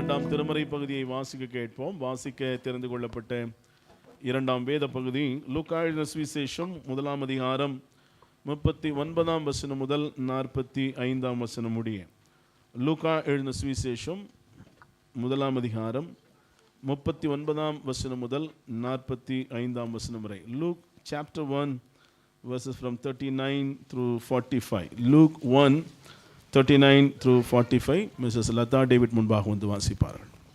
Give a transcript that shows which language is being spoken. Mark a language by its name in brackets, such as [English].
[Tamil] திருமறை பகுதியை வாசிக்க கேட்போம். வாசிக்க தெரிந்து கொள்ளப்பட்ட இரண்டாம் வேத பகுதி லூக்கா எழுதின சுவிசேஷம் 1ஆம் அதிகாரம் 39ஆம் வசனம் முதல் 45ஆம் வசனம் முடிய. லூக்கா எழுதின சுவிசேஷம் 1ஆம் அதிகாரம் 39ஆம் வசனம் முதல் 45ஆம் வசனம் வரை. [English] Luke chapter 1 verses from 39 through 45. Luke 1 39 through 45. Mrs. [Tamil] Lata David முன்பாக வந்து வாசிப்பார்கள்.